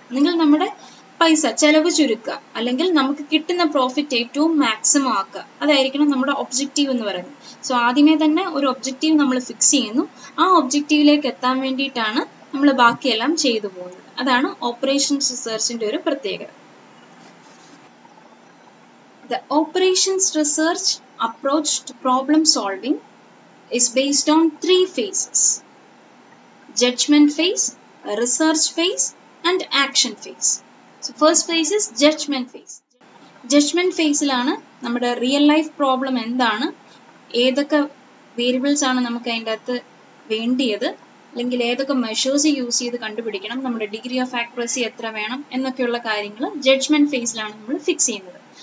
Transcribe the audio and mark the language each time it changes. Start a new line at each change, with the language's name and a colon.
Malayalam: നിങ്ങൾ നമ്മുടെ പൈസ ചെലവ് ചുരുക്കുക അല്ലെങ്കിൽ നമുക്ക് കിട്ടുന്ന പ്രോഫിറ്റ് ഏറ്റവും മാക്സിമം ആക്കുക, അതായിരിക്കണം നമ്മുടെ ഒബ്ജക്റ്റീവ് എന്ന് പറയുന്നത്. സോ ആദ്യമേ തന്നെ ഒരു ഒബ്ജക്റ്റീവ് നമ്മൾ ഫിക്സ് ചെയ്യുന്നു. ആ ഒബ്ജക്റ്റീവിലേക്ക് എത്താൻ വേണ്ടിയിട്ടാണ് നമ്മൾ ബാക്കിയെല്ലാം ചെയ്തു പോകുന്നത്. അതാണ് ഓപ്പറേഷൻസ് റിസർച്ചിന്റെ ഒരു പ്രത്യേകത.
English: The operations research approach to problem solving is based on 3 phases: judgment phase, research phase, and action phase. So first phase is judgment phase.
Malayalam: Judgment phase-ലാണ് നമ്മുടെ റിയൽ ലൈഫ് പ്രോബ്ലം എന്താണ്, ഏതൊക്കെ വേരിയബിൾസ് ആണ് നമുക്ക് അതിൻ്റെ അകത്ത് വേണ്ടിയത്, അല്ലെങ്കിൽ ഏതൊക്കെ മെഷേഴ്സ് യൂസ് ചെയ്ത് കണ്ടുപിടിക്കണം, നമ്മുടെ ഡിഗ്രി ഓഫ് ആക്യുറസി എത്ര വേണം എന്നൊക്കെയുള്ള കാര്യങ്ങൾ ജഡ്ജ്മെന്റ് ഫേസിലാണ് നമ്മൾ ഫിക്സ് ചെയ്യുന്നത്.